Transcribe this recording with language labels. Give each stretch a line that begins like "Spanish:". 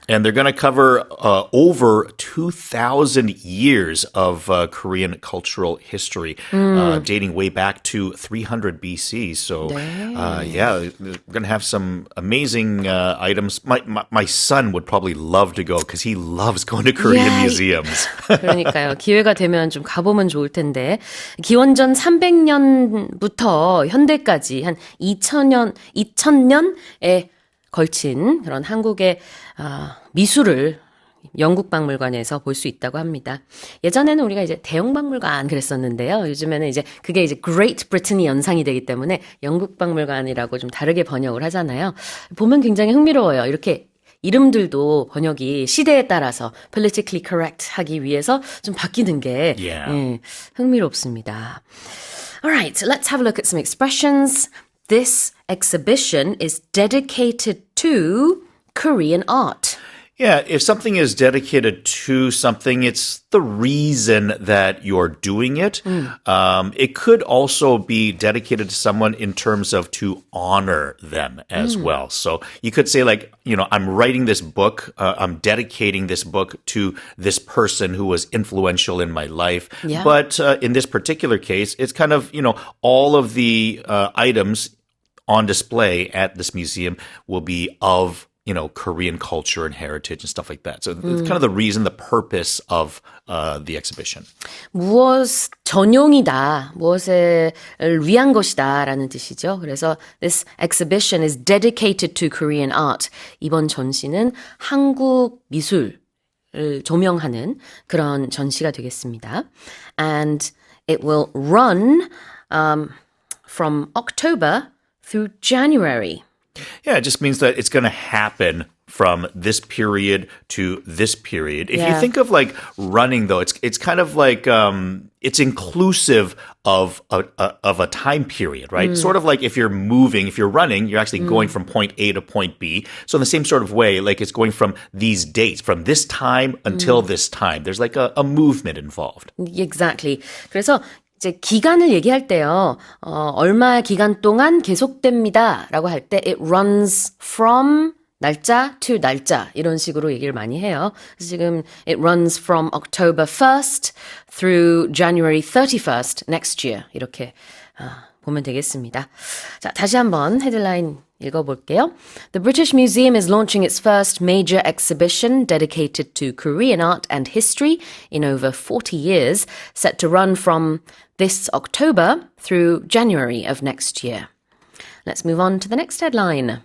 English: And they're going to cover over 2,000 years of Korean cultural history, dating way back to 300 BC. So, we're going to have some amazing items. My son would probably love to go because he loves going to Korean museums.
Korean: 그러니까요. 기회가 되면 좀 가보면 좋을 텐데. 기원전 300년부터 현대까지 한 2000년에 걸친 그런 한국의 미술을 영국박물관에서 볼 수 있다고 합니다. 예전에는 우리가 이제 대영박물관 그랬었는데요. 요즘에는 이제 그게 이제 Great Britain이 연상이 되기 때문에 영국박물관이라고 좀 다르게 번역을 하잖아요. 보면 굉장히 흥미로워요. 이렇게 이름들도 번역이 시대에 따라서 politically correct 하기 위해서 좀 바뀌는 게 흥미롭습니다.
English: Alright, let's have a look at some expressions. This exhibition is dedicated to Korean art. Yeah, if something is dedicated to something, it's the reason that you're doing it. It could also be dedicated to someone in terms of to honor them as well. So you could say I'm writing this book, I'm dedicating this book to this person who was influential in my life. Yeah. But in this particular case, it's kind of, all of the items on display at this museum will be of Korean culture and heritage and stuff like that. So it's kind of the reason, the purpose of the exhibition.
Korean: 무엇 전용이다, 무엇을 위한 것이다라는 뜻이죠.
English: 그래서 this exhibition is dedicated to Korean art.
Korean: 이번 전시는 한국 미술을 조명하는 그런 전시가 되겠습니다.
English: And it will run from October through January. Yeah, it just means that it's going to happen from this period to this period. If you think of running, though, it's kind of like it's inclusive of a time period, right? Sort of like if you're moving, if you're running, you're actually going from point A to point B. So in the same sort of way, it's going from these dates, from this time until this time. There's a movement involved. Exactly.
Korean: 그래서 이제 기간을 얘기할 때요, 얼마 기간 동안 계속됩니다 라고 할 때 it runs from 날짜 to 날짜 이런 식으로 얘기를 많이 해요.
English: 그래서 지금 it runs from October 1st through January 31st next year 이렇게 보면 되겠습니다.
Korean: 자, 다시 한번 헤드라인 읽어볼게요.
English: The British Museum is launching its first major exhibition dedicated to Korean art and history in over 40 years, set to run from this October through January of next year. Let's move on to the next headline.